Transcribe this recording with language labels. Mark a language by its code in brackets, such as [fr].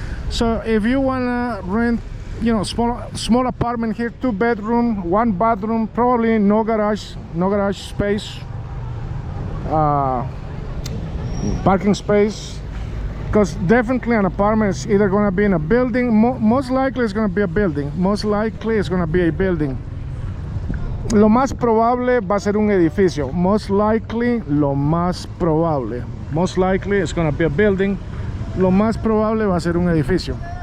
[en] So if you wanna rent, you know, small apartment here, 2 bedroom, 1 bathroom, probably no garage space, parking space, because definitely an apartment is either going to be in a building. Most likely it's going to be a building. Most likely it's going to be a building. [es] Lo más probable va a ser un edificio. [en] Most likely, [es] lo más probable. [en] Most likely it's going to be a building. [es] Lo más probable va a ser un edificio.